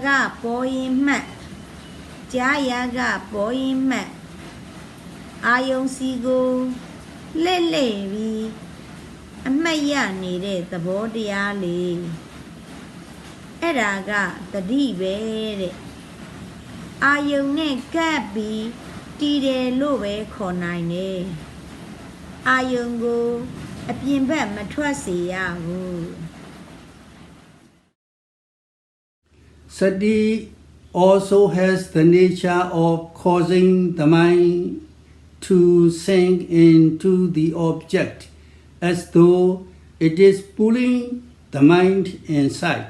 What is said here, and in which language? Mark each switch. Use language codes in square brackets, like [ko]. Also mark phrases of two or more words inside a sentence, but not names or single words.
[my] ပေါ်ရင်မှတ်ကြားရာကပေါ်ရင်မှတ်အာယုံစီကိုလှည့်ပြီးအမှတ်ရနေတဲ့သဘောတရားလေးအဲ့ဒါကတတိပဲတဲ့အာယုံနဲ့ကပ်ပြီးတည်တယ်လို့ပဲခေါ်နိုင်တယ်အာယုံကိုအပြင်ဘက်မထွက်စေရဘူး [en] Sati also has the nature of causing the mind to sink into the object as though it is pulling the mind inside.